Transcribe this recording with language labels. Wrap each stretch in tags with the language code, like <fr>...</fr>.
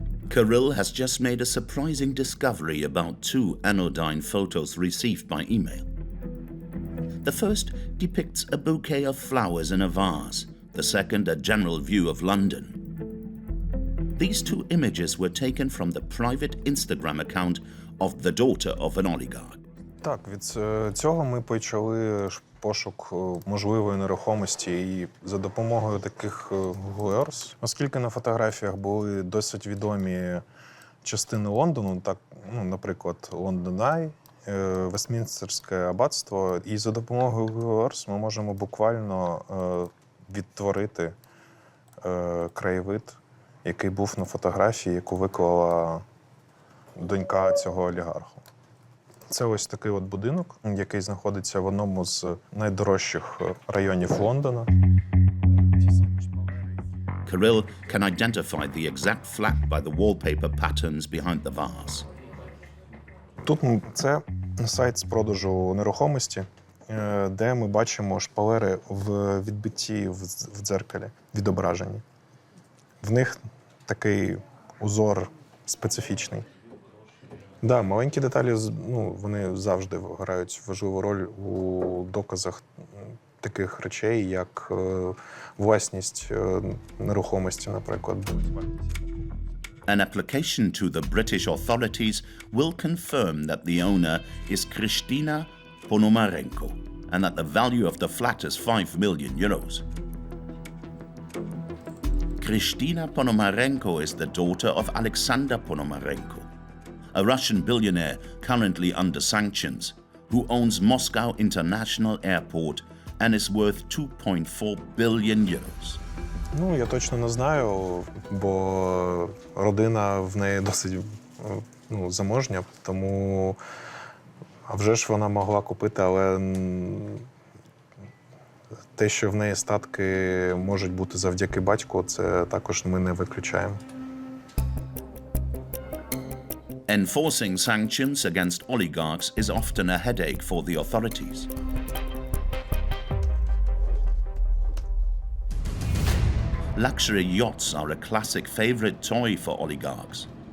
<en>Kirill has just made a surprising discovery about two anodyne photos received by email. The first depicts a bouquet of flowers in a vase, the second a general view of London. These two images were taken from the private Instagram account of the daughter of an oligarch.</en> <uk>Так, від цього ми почали пошук можливої нерухомості і за допомогою таких Googlers, оскільки на фотографіях були досить відомі частини Лондону, так, наприклад, Лондон Ай, Вестмінстерське аббатство, і за допомогою Googlers ми можемо буквально відтворити краєвид, який був на фотографії, яку виклала донька цього олігарху. Це ось такий от будинок, який знаходиться в одному з найдорожчих районів Лондона.</uk> <en>Kirill can identify the exact flat by the wallpaper patterns behind the vase.</en> <uk>Тут це сайт з продажу нерухомості, де ми бачимо шпалери в відбитті в дзеркалі, відображені. В них такий узор специфічний. Да, маленькі деталі, вони завжди грають важливу роль у доказах таких речей, як власність нерухомості, наприклад.</uk> <en>An application to the British authorities will confirm that the owner is Kristina Ponomarenko and that the value of the flat is 5 million euros. Kristina Ponomarenko is the daughter of Alexander Ponomarenko, a Russian billionaire currently under sanctions, who owns Moscow International Airport and is worth 2.4 billion euros.</en> <uk>Я точно не знаю, бо родина в неї досить заможня, тому а вже ж вона могла купити, але те, що в неї статки можуть бути завдяки батьку, це також ми не виключаємо.</uk> <en>Enforcing sanctions against oligarchs is often a headache for the authorities. Luxury yachts are a classic favorite toy for oligarchs.</en>